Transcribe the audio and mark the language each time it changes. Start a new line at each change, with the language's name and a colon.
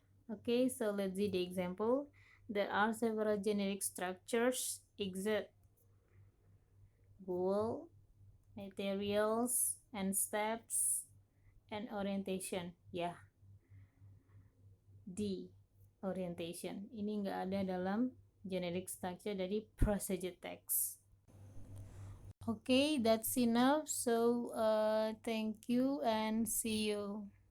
English: Okay, so let's see the example. There are several generic structures exist: goal, materials, and steps, and orientation.
Indonesian: Ya, D, orientation. Ini nggak ada dalam generic structure dari procedure text.
English: Okay, that's enough. So, thank you and see you.